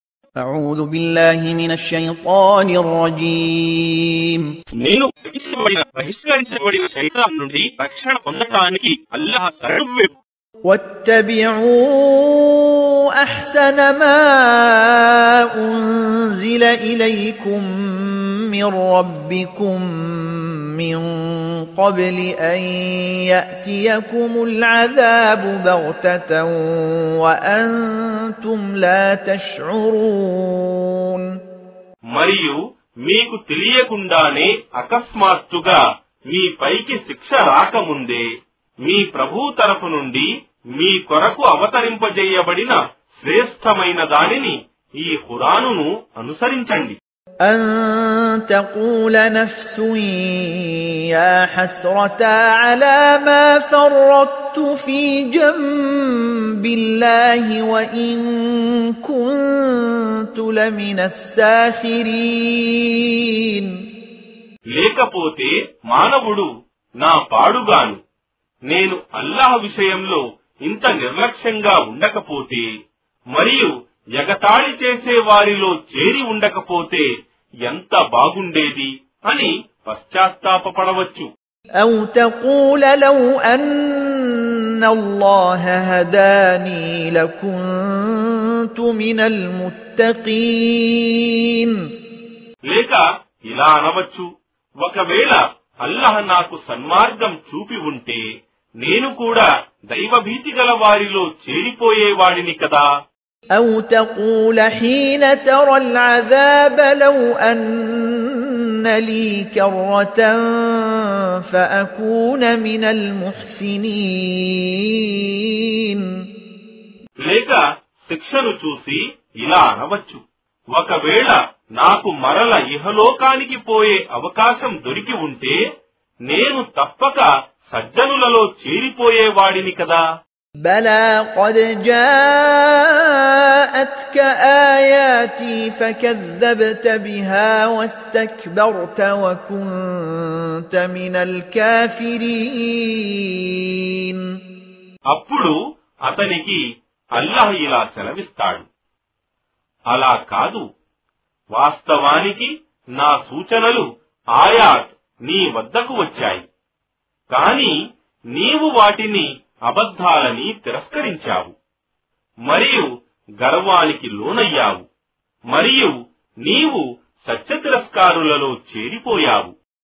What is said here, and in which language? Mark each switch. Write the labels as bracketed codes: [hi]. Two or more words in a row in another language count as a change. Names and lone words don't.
[ar] أعوذ بالله من الشيطان الرجيم [te] నేను బహిష్కరించబడిన శైతాన్ నుండి రక్షణ పొందడానికి అల్లాహ్ శరణు [ar] واتبعوا أحسن ما أنزل إليكم من ربكم من قبل أن يأتيكم العذاب بغتة وأنتم لا تشعرون [te] మరియు మీకు తెలియకుండానే అకస్మాత్తుగా మీ పైకి శిక్ష రాకముందే మీ ప్రభువు తరఫు నుండి మీ కొరకు అవతరింపజేయబడిన శ్రేష్టమైన దానిని ఈ ఖురానును అనుసరించండి. [ar] أن تقول نفس يا حسرتا على ما فرطت في جنب الله وإن كنت لمن الساخرين. [te] లేకపోతే మానవుడు నా పాడుగాను, నేను అల్లాహ్ విషయంలో ఇంత నిర్లక్ష్యంగా ఉండకపోతే మరియు ఎగతాళి చేసే వారిలో చేరి ఉండకపోతే ఎంత బాగుండేది అని పశ్చాత్తాపపడవచ్చు. [ar] أو تقول لو أن الله هداني لكنت من المتقين. [te] లేక ఇలా అనవచ్చు, ఒకవేళ అల్లాహ్ నాకు సన్మార్గం చూపి ఉంటే నేను కూడా దైవభీతి గల వారిలో చేరిపోయేవాడిని కదా. [ar] أو تقول حين ترى العذاب لو أن لي كرة فأكون من المحسنين. [te] లేక శిక్షను చూసి ఇలా అనవచ్చు, ఒకవేళ నాకు మరల ఇహలోకానికి పోయే అవకాశం దొరికి ఉంటే నేను తప్పక సజ్జనులలో చేరిపోయేవాడిని కదా. [ar] بلى قد جاءتك آياتي فكذبت بها واستكبرت وكنت من الكافرين. [te] అప్పుడు అతనికి అల్లాహ్ ఇలా సెలవిస్తాడు, అలా కాదు, వాస్తవానికి నా సూచనలు ఆయాత్ నీ వద్దకు వచ్చాయి, కాని నీవు వాటిని అబద్ధాలని తిరస్కరించావు మరియు గర్వానికి లోనయ్యావు మరియు నీవు సత్య తిరస్కారులలో చేరిపోయావు.